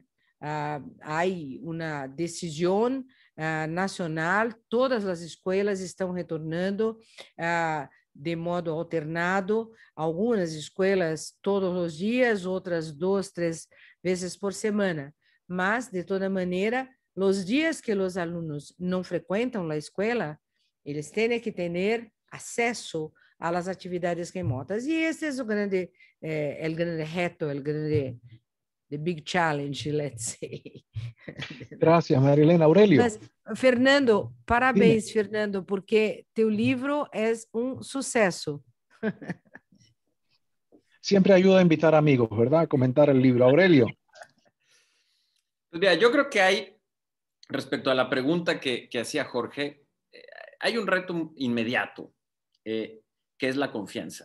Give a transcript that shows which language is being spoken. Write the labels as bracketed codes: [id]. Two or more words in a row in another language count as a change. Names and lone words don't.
[pt] Há uma decisão nacional, todas as escolas estão retornando de modo alternado, algumas escolas todos os dias, outras 2, 3 vezes por semana. Mas, de toda maneira, os dias que os alunos não frequentam a escola, eles têm que ter acesso às atividades remotas. E esse é o grande reto, [en] the big challenge, let's say. [es] Gracias, Marilena. Aurelio. [pt] Mas, Fernando, parabéns, [es] Dime. [pt] Fernando, porque teu livro é sucesso. [es] Siempre ayuda a invitar amigos, ¿verdad? A comentar el libro. Aurelio. Pues mira, yo creo que hay, respecto a la pregunta que hacía Jorge, hay un reto inmediato, que es la confianza.